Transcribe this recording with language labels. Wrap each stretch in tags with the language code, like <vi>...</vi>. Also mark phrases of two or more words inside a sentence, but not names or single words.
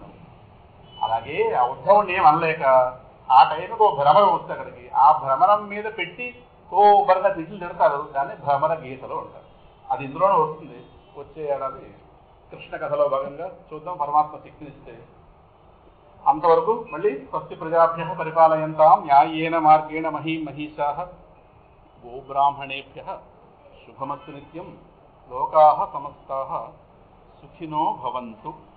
<te>అలాగే ఆ ఉద్ధవుడిని ఏమనలేక ఆ టైంకి ఒక భ్రమరం వస్తుంది అక్కడికి, ఆ భ్రమరం మీద పెట్టి సూపర్గా తిట్లు తిడతారు, దాన్ని భ్రమర గీతలు అంటారు. అది ఇందులోనే వస్తుంది. వచ్చే ఏడాది కృష్ణ కథలో భాగంగా చూద్దాం, పరమాత్మ శక్తినిస్తే. అంతవరకు మళ్ళీ</te> <sa>స్వస్తి ప్రజాభ్య పరిపాలయంతాం న్యాయేన మార్గేణ మహీమహీషా గోబ్రాహ్మణేభ్య శుభమస్తు నిత్యం. లోకాః సమస్తాః సుఖినో భవంతు.</sa>